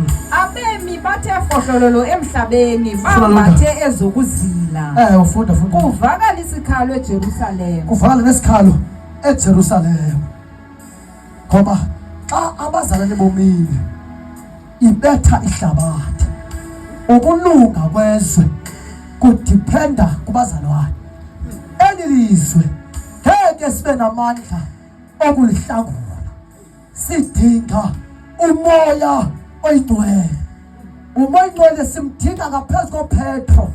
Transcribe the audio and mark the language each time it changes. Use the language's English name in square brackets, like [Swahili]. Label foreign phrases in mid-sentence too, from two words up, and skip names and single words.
[Xhosa] Abemi bathe fohlololo emhlabeni bambathe ezokuzila. Ufunda. Kuvakala isikhalo eJerusalem. Kuvakala nesikhalo eJerusalem. Ngoba xa abazalwane bomile ibetha ihlabathi. Ukulunga kwezwe kudipenda kubazalwane. Elilizwe ngeke sibe namandla okulihlangula. Sidinga umoya oyingcwele. Umoya oyingcwele simdinga ngaphezu koPetro.